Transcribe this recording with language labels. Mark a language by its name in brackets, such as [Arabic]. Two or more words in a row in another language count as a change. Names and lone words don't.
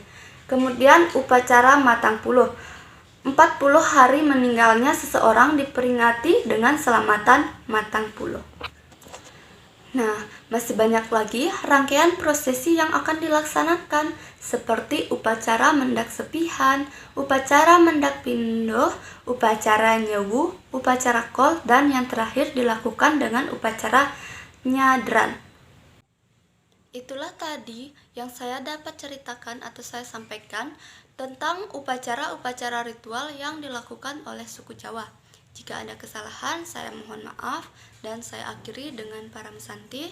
[Indonesian] Kemudian upacara matang puluh. 40 hari meninggalnya seseorang diperingati dengan selamatan matang puluh. Nah, masih banyak lagi rangkaian prosesi yang akan dilaksanakan seperti upacara mendak sepihan, upacara mendak pindoh, upacara nyewu, upacara kol, dan yang terakhir dilakukan dengan upacara nyadran. Itulah tadi yang saya dapat ceritakan atau saya sampaikan tentang upacara-upacara ritual yang dilakukan oleh suku Jawa. Jika ada kesalahan, saya mohon maaf dan saya akhiri dengan [Sanskrit] परम शान्ति.